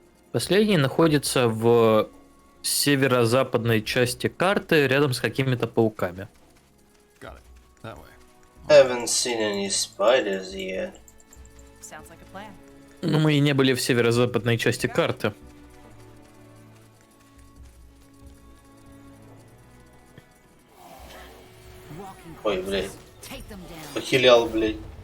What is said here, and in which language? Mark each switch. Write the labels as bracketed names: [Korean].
[Russian] Последний находится в северо-западной части карты, рядом с какими-то пауками. [English] Haven't seen any spiders yet. Sounds like a plan. [Russian] Но мы и не были в северо-западной части карты. Ой, блядь. Похилял, блядь.